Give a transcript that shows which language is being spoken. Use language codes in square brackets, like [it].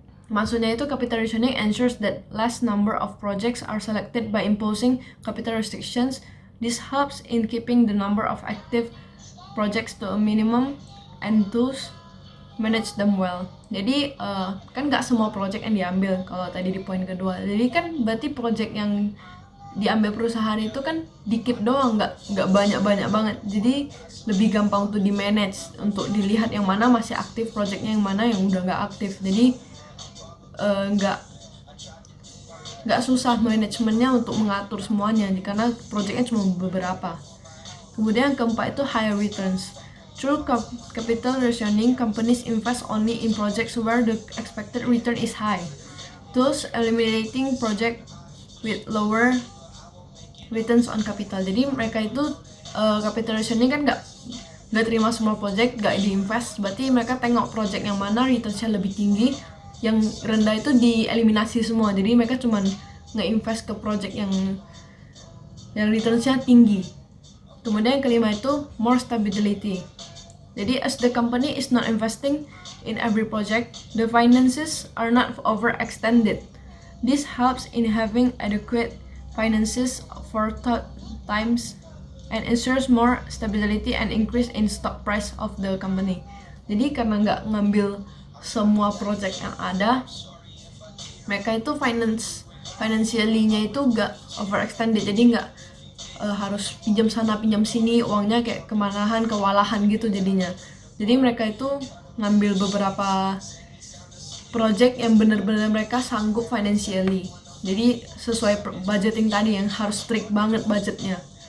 [id] Maksudnya itu [en] capital rationing ensures that less number of projects are selected by imposing capital restrictions. This helps in keeping the number of active projects to a minimum and thus manage them well. [id] Jadi kan nggak semua project yang diambil kalau tadi di poin kedua. Jadi kan berarti project yang diambil perusahaan itu kan dikit doang, nggak banyak banget. Jadi lebih gampang untuk di manage, untuk dilihat yang mana masih aktif projectnya, yang mana yang udah nggak aktif. Jadi nggak susah manajemennya untuk mengatur semuanya karena projectnya cuma beberapa. Kemudian yang keempat itu [en] higher returns. Through capital rationing, companies invest only in projects where the expected return is high, thus eliminating project with lower returns on capital. [id] Jadi mereka itu capital rationing kan nggak terima semua project, nggak diinvest. Berarti mereka tengok project yang mana returnsnya lebih tinggi, yang rendah itu dieliminasi semua. Jadi mereka cuman nge-invest ke project yang returnsnya tinggi. Kemudian yang kelima itu [en] more stability. [id] Jadi [en] as the company is not investing in every project, the finances are not overextended. This helps in having adequate finances for times and ensures more stability and increase in stock price of the company. [id] Jadi karena nggak ngambil semua project yang ada, mereka itu financially-nya itu gak overextended. Jadi gak harus pinjam sana pinjam sini, uangnya kayak kewalahan gitu jadinya. Jadi mereka itu ngambil beberapa project yang benar-benar mereka sanggup financially. Jadi sesuai budgeting tadi yang harus strict banget budgetnya.